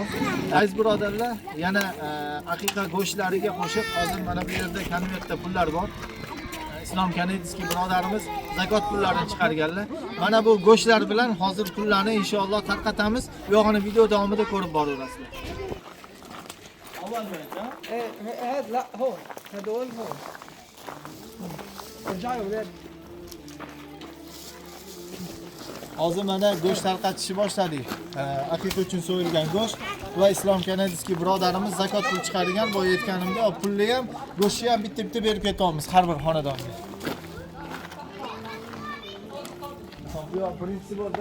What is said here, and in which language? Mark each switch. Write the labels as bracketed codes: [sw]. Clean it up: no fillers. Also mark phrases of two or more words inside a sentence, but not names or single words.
[uz] Aziz birodarlar, yana aqiqa go'shtlariga qo'shib hozir mana bu yerda konvertda pullar bor. Islom Kanadiyskiy birodarimiz zakot pullarini chiqarganlar. Mana bu go'shtlar bilan hozir pullarni inshaalloh tarqatamiz. Bu yo'g'ini video davomida ko'rib boraverasizlar. [ar] لا هون هدول هون ارجعوا ولاد. [uz] Hozir mana go'sht tarqatishni boshladik. Aqiqa uchun so'yilgan go'sht va Islom Kanadiyskiy birodarimiz zakot pul chiqargan. Bu aytganimda pulni ham, go'shtni ham bitta-bitta berib ketamiz har bir xonadonga. Bu birinchisi bo'ldi.